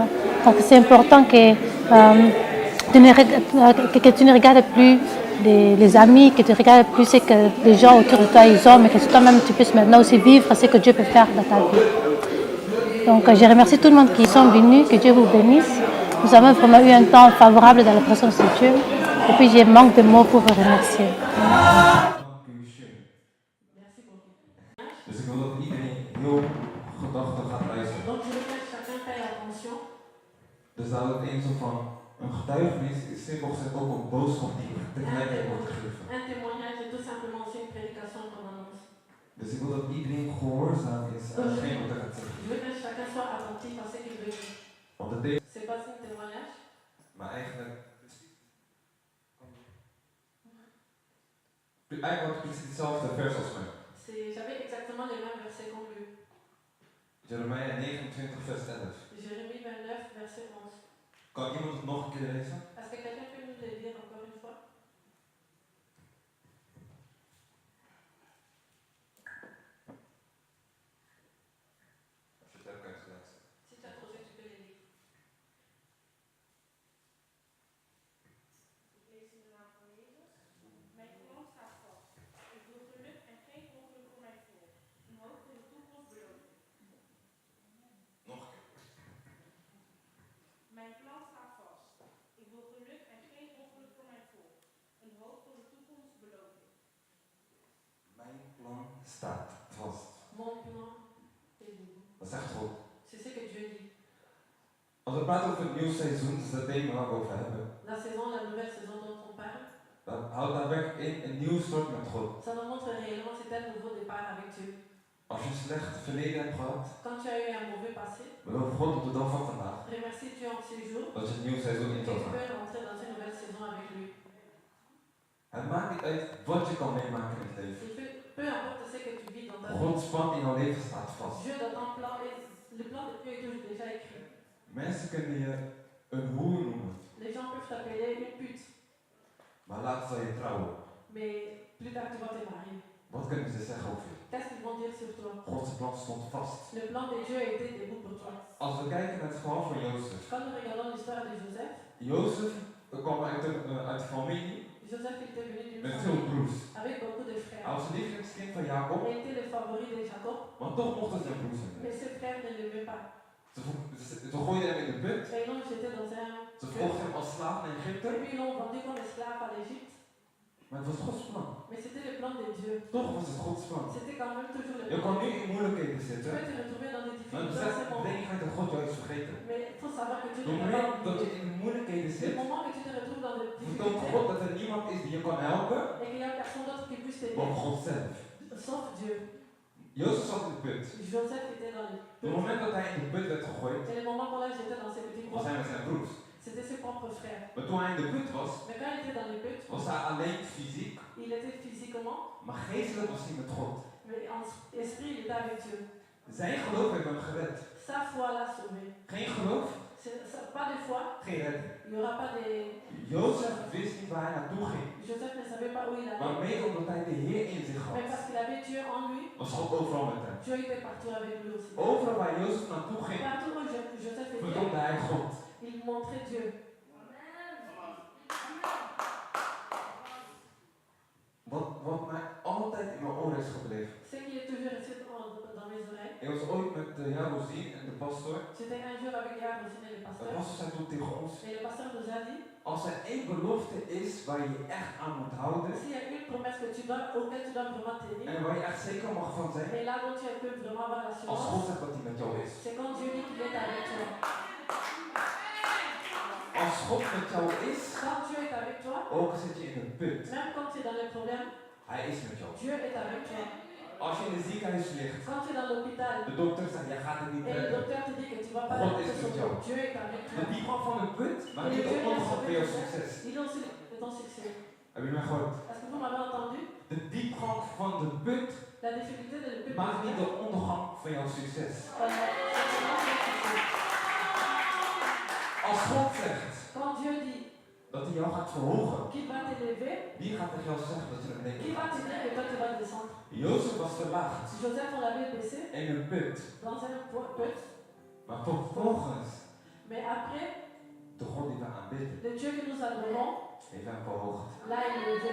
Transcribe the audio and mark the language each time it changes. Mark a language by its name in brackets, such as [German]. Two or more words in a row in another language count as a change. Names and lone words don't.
[French] Donc c'est important que tu ne regardes plus les amis, que tu regardes plus ce que les gens autour de toi ils ont, mais que toi-même tu puisses maintenant aussi vivre ce que Dieu peut faire dans ta vie. Donc je remercie tout le monde qui sont venus, que Dieu vous bénisse. Nous avons vraiment eu un temps favorable dans la présence de Dieu. Et puis je manque de mots pour vous remercier. [Dutch] Dus ik wil dat iedereen heel gedachtig gaat luisteren. [French] Donc je veux que chacun paye attention. [Dutch] Dus dat het een soort van een getuigenis is, simpel gezegd ook een boodschap die tegelijkertijd wordt gegeven. [French] Un témoignage est tout simplement aussi une prédication qu'on annonce. [Dutch] Dus ik wil dat iedereen gehoorzaam is aan hetgeen wat er gaat zeggen. [French] Je veux que chacun soit attentif à ce qu'il veut dire. [Dutch] Want het is, [French] C'est pas un témoignage. [Dutch] maar eigenlijk wat precies hetzelfde vers als mij. [French] J'avais exactement les mêmes versets qu'on lu. [Dutch] Jeremia 29 vers 11. [French] Jérémie 29 verset 11. [Dutch] Kan iemand het nog een keer lezen? [French] Est-ce que quelqu'un peut nous le lire encore une fois? [Dutch] Vertel kan je het gelijk zeggen. [French] Si tu as trouvé, tu peux les lire. [Dutch] Ik lees in de naam van Jezus. Mijn plan staat vast. Ik wil geluk en geen ongeluk voor mij voor. Een hoop voor de toekomst beloven. Nog een keer. Mijn plan staat vast. Ik wil geluk en geen ongeluk voor mij voor. Een hoop voor de toekomst beloven. Mijn plan staat vast. [French] Mon plan est libre. [Dutch] Dat zegt God. [French] C'est ce que Dieu dit. [Dutch] Als we praten over het nieuw seizoen, dat is het thema waar we over hebben. [French] La saison, la nouvelle saison dont on parle, [Dutch] Dan houdt daarbij in een nieuw start met God. [French] ça nous montre réellement c'est un nouveau départ avec Dieu. [Dutch] Als je een slecht verleden hebt gehad, [French] Quand tu as eu un mauvais passé, [Dutch] beloof God op de dag van vandaag [French] remercie Dieu en ces jours [Dutch] dat je een nieuw seizoen in [French] et [Dutch] zal [French] tu [Dutch] gaan. [French] peux rentrer dans une nouvelle saison avec lui. [Dutch] Het maakt niet uit wat je kan meemaken in het leven. [French] Peu importe ce que tu vis dans ta vie, [Dutch] Gods plan in jouw leven staat vast. [French] Dieu dans ton plan, le plan de Dieu est toujours déjà écrit. [Dutch] Mensen kunnen je een hoer noemen, [French] Les gens peuvent t'appeler une pute, [Dutch] maar later zal je trouwen. [French] mais plus tard tu vas te marier. [Dutch] Wat kunnen ze zeggen over je? [French] Qu'est-ce qu'ils vont dire sur toi? [Dutch] Gods plan stond vast. [French] Le plan de Dieu était debout pour toi. [Dutch] Als we kijken naar het verhaal van Jozef. [French] Quand nous regardons l'histoire de Joseph, [Dutch] Jozef kwam uit een familie [French] Joseph était venu d'une [Dutch] met veel [French] famille [Dutch] broers. [French] avec beaucoup de [Dutch] Hij [French] frères. [Dutch] was het lievelingskind van Jacob, [French] Il était le favori de Jacob, [Dutch] maar toch mochten zijn broers hem [French] mais [Dutch] niet. [French] ses frères ne l'aimaient pas. [Dutch] Ze gooiden hem in de put. [French] Et ils l'ont jeté dans un [Dutch] Ze [French] puits. [Dutch] verkochten hem als slaaf naar Egypte. [French] Et puis ils l'ont vendu comme esclave à l'Égypte. [Dutch] Maar het was Gods plan. [French] Mais c'était le plan de Dieu. [Dutch] Toch was het Gods plan. [French] C'était quand même toujours le [Dutch] Je [French] plan [Dutch] kan [French] de [Dutch] nu [French] Dieu. [Dutch] in moeilijkheden [French] Tu [Dutch] zitten. [French] peux te retrouver dans des [Dutch] Maar [French] difficultés [Dutch] besef, [French] en ce moment. [Dutch] denk niet dat God jou is vergeten. [French] Mais il faut savoir que Dieu [Dutch] Op [French] ne [Dutch] het [French] t'a pas [Dutch] moment dat je [French] oublié. [Dutch] in de moeilijkheden [French] Le [Dutch] zit, [French] moment que tu te retrouves dans des [Dutch] vertoont [French] difficultés [Dutch] God dat er niemand is die je kan helpen, [French] et qu'il n'y a personne d'autre qui puisse t'aider, [Dutch] maar God zelf. [French] sauf Dieu. [Dutch] Jozef zat in de put. [French] Joseph était dans le [Dutch] Op het [French] puits. [Dutch] moment dat hij in de put werd gegooid, [French] Et le moment qu'on l'a jeté dans ses petits [Dutch] was [French] bras, [Dutch] hij met zijn broers. [French] c'était ses propres frères. [Dutch] Maar toen hij in de put was, [French] Mais quand il était dans le puits, [Dutch] was hij alleen fysiek, [French] il était physiquement, [Dutch] maar geestelijk was hij met God. [French] mais en esprit, il était avec Dieu. [Dutch] Zijn geloof heeft hem gered. [French] Sa foi l'a sauvé. [Dutch] Geen geloof, [French] Pas de foi, [Dutch] geen redding. [French] il n'y aura pas de... [Dutch] Jozef wist niet waar hij naartoe ging. [French] Joseph ne savait pas où il [Dutch] Maar [French] allait. [Dutch] mede omdat hij de Heer in zich [French] Mais [Dutch] had, [French] parce qu'il avait Dieu en lui, [Dutch] was God overal met hem. [French] Dieu était partout avec lui aussi. [Dutch] Overal waar Jozef naartoe ging, [French] Partout où Joseph était, [Dutch] vertoonde hij God. [French] il montrait Dieu. [Dutch] Wat mij altijd in mijn oren is gebleven. [French] Ce qui est toujours resté dans mes oreilles, [Dutch] Ik was ooit met Jarozien en de pastor. [French] j'étais un jour avec Yarosine et le [Dutch] De [French] pasteur, [Dutch] pastor zei toen tegen ons, [French] et le pasteur nous a dit, [Dutch] als er één belofte is waar je je echt aan moet houden, [French] s'il y a une promesse que tu dois, auquel tu dois vraiment tenir, [Dutch] en waar je echt zeker mag van zijn, [French] et là où tu peux vraiment avoir [Dutch] als God [French] l'assurance, [Dutch] zegt dat hij met jou is. [French] c'est quand Dieu dit qu'il est avec toi. [Dutch] Als God met jou is, [French] Quand Dieu est avec toi, [Dutch] ook al zit je in een put, [French] même quand tu es dans les problèmes, [Dutch] hij is met jou. [French] Dieu est avec toi. [Dutch] Als je in de ziekenhuis ligt, [French] Quand tu es dans l'hôpital [Dutch] de dokter zegt, jij gaat het niet [French] et le [Dutch] redden. [French] docteur te dit que tu vas pas [Dutch] God [French] te [Dutch] is met [French] sauver, [Dutch] jou. [French] Dieu est avec [Dutch] De [French] toi. [Dutch] diepgang van de put, maar [French] Et [Dutch] niet [French] le [Dutch] de [French] Dieu qui a [Dutch] ondergang [French] sauvé [Dutch] van jouw [French] ton [Dutch] succes. [French] succès, il est aussi de ton succès. [Dutch] Heb je mij gehoord? [French] Est-ce que vous m'avez entendu? [Dutch] De diepgang van de put [French] La difficulté de le [Dutch] maakt niet de ondergang van jouw succes. Als God zegt [French] Quand Dieu dit [Dutch] dat hij jou gaat verhogen, [French] qu'il va t'élever, [Dutch] wie gaat tegen jou zeggen dat je naar beneden [French] qui va [Dutch] gaat? [French] te dire que toi tu vas descendre? [Dutch] Jozef was verlaagd [French] Joseph, on l'avait baissé [Dutch] in een put, [French] dans un put, [Dutch] maar vervolgens [French] mais après, [Dutch] de God die we aanbidden, [French] le Dieu que nous adorons, [Dutch] heeft hem verhoogd. [French] l'a élevé.